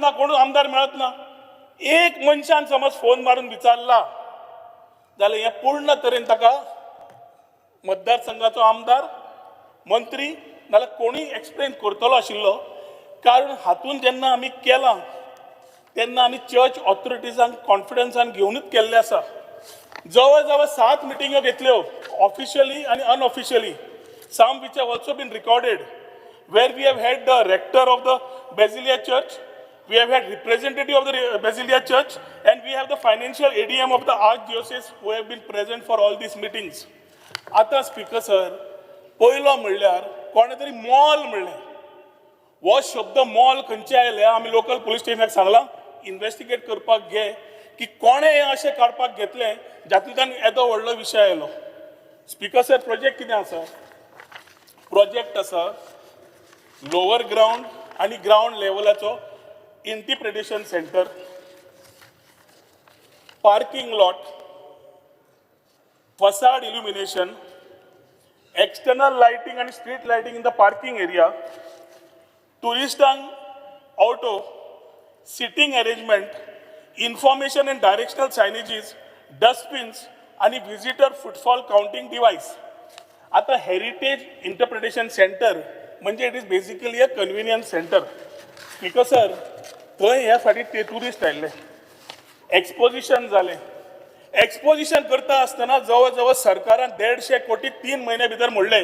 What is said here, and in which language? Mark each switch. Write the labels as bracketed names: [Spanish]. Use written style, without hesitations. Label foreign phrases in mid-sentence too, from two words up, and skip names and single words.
[Konkani] ना कोण आमदार मेळत ना एक मनशान समज फोन मारून विचारला जाल्यार हें पूर्ण तरेन ताका मतदारसंघाचो आमदार मंत्री नाल्यार कोणूय एक्सप्लेन करतलो आशिल्लो कारण हातून जेन्ना आमी केलां तेन्ना आमी चर्च ऑथॉरिटीजांक कॉन्फिडन्सान घेवनूच केल्ले आसा जवळ जवळ 7 मिटिंग्यो घेतल्यो ऑफिशियली आनी अनऑफिशियली [English] some which have also been recorded where we have had the rector of the Basilia Church, we have had representative of the Basilia Church and we have the financial ADM of the Archdiocese who have been present for all these meetings. [Konkani] आता स्पीकर सर पयलो म्हणल्यार कोणे तरी मॉल म्हणलें हो शब्द मॉल खंयचे आयले आमी लोकल पुलीस स्टेशनाक सांगलां इन्वेस्टिगेट करपाक घे की कोणे हे अशें काडपाक घेतलें जातूंतल्यान येदो व्हडलो विशय आयलो. स्पीकर सर, प्रोजेक्ट कितें आसा? प्रोजेक्ट आसा [English] lower ground ani ground levelacho interpretation centre, parking lot, facade illumination, external lighting and street lighting in the parking area, tourist auto, sitting arrangement, information and directional signages, dustbins आणि visitor footfall counting device. आता heritage interpretation centre म्हणजे it is basically a convenience centre. [Konkani] स्पीकर सर, थंय ह्या फाटी ते टुरिस्ट आयिल्ले, एक्सपोजिशन जालें. एक्सपोजिशन करता आसतना जवळ जवळ सरकारान 150 कोटी 3 महिने भितर मोडले.